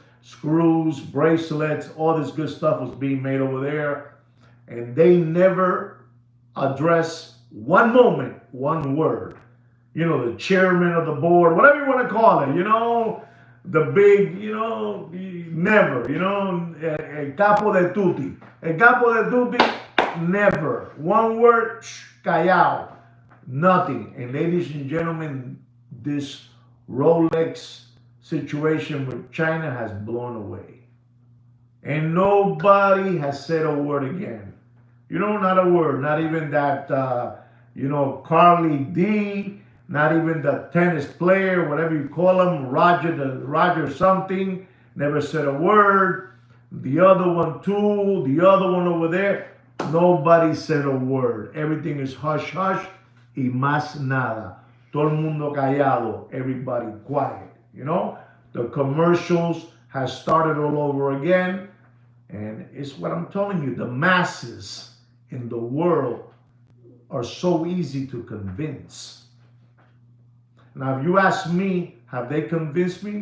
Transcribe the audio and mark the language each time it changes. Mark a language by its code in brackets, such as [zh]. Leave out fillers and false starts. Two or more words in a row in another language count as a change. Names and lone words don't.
[en] screws, bracelets, all this good stuff was being made over there. And they never address one moment, one word. You know, the chairman of the board, whatever you want to call it, you know, the big, you know, never, you know, [it] el capo de tutti. El capo de tutti, [en] never. One word, callao. Nothing. And ladies and gentlemen, this Rolex situation with China has blown away. And nobody has said a word again. You know, not a word. Not even that, you know, Carly D, not even the tennis player, whatever you call him, Roger something, never said a word. The other one too, the other one over there, nobody said a word. Everything is hush hush [es] y más nada. Todo el mundo callado, [en] everybody quiet. You know, the commercials has started all over again. And it's what I'm telling you, the masses in the world are so easy to convince. Now, if you ask me, have they convinced me?